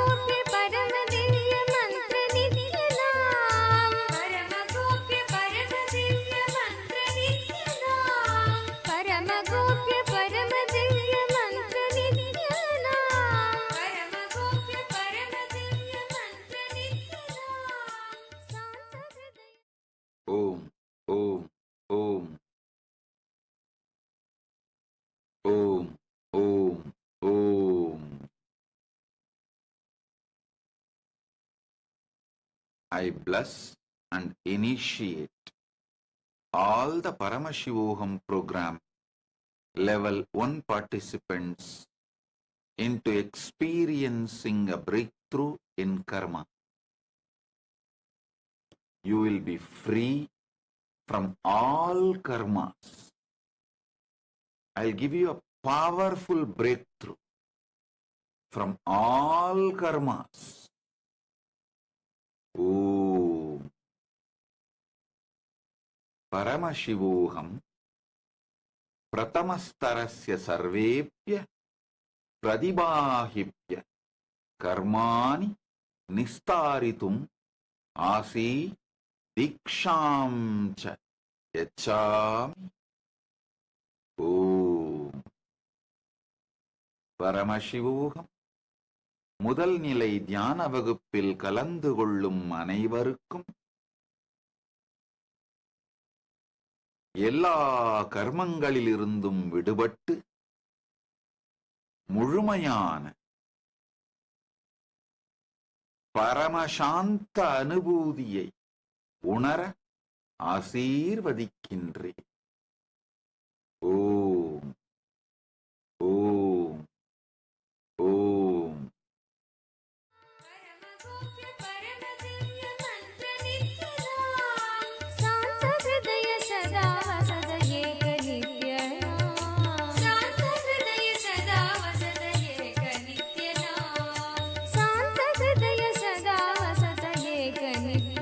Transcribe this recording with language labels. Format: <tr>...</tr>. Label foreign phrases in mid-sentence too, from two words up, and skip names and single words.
<sa>गोप्य परम दिव्य मंत्र नित्य नाम परम गोप्य परम दिव्य मंत्र नित्य नाम परम गोप्य परम दिव्य मंत्र नित्य नाम परम गोप्य परम दिव्य मंत्र नित्य नाम शांत हृदय ओम्, ओम्, ओम्, ओम्, ओम्, ओम्.</sa> <en>I bless and initiate all the Paramashivoham program level 1 participants into experiencing a breakthrough in karma. You will be free from all karmas. I'll give you a powerful breakthrough from all karmas.</en> <sa>ओम् परमशिवोहम् प्रथमस्तरस्य सर्वेभ्यः प्रतिभागिभ्यः कर्मणि निस्तरितुम् आशीः दीक्षां च यच्छामि.</sa> <ta>Om Paramashivoham முதல் நிலை தியான வகுப்பில் கலந்து கொள்ளும் அனைவருக்கும் எல்லா கர்மங்களிலிருந்தும் விடுபட்டு முழுமையான பரமசாந்த அனுபூதியை உணர ஆசீர்வதிக்கின்றேன்.</ta> <sa>ओम् ओम् ओम्. गोप्य परम दिव्य मंत्र नित्य नाम शांत हृदय सदा वसद एक नित्य नाम शांत हृदय सदा वसद एक नित्य नाम शांत हृदय सदा वसद एक नित्य</sa>